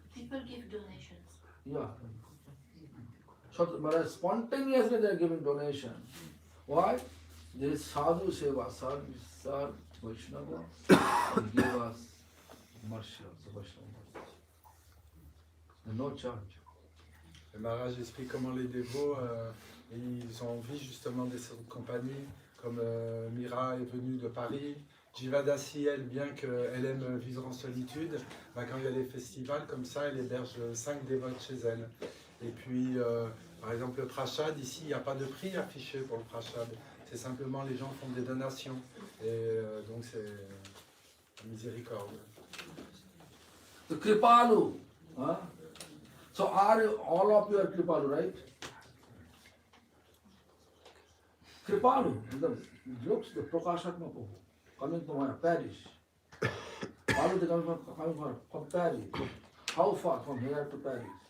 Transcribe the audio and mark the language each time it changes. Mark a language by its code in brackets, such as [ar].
[en] People give donations. Yeah. So, but spontaneously they are giving donation. Why? There is sadhu seva, sadhu Vaishnava, he gave us mercy also, Vaishnava mercy. And no charge. [fr] Le Maharaj explique comment les dévots, ils ont envie justement des compagnies, comme Mira est venue de Paris, Jivadasi, elle, bien qu'elle aime vivre en solitude, bah, quand il y a les festivals comme ça, elle héberge 5 dévotes chez elle. Et puis, par exemple, le prashad, ici, il n'y a pas de prix affiché pour le prashad. C'est simplement les gens font des donations. Et donc, c'est miséricorde. [en] The Kripalu. Huh? So are you, all of you are Kripalu, right? Kripalu, looks the Prakashatma Prabhu coming to my parish. Palu they coming from Paris. How far from here to Paris?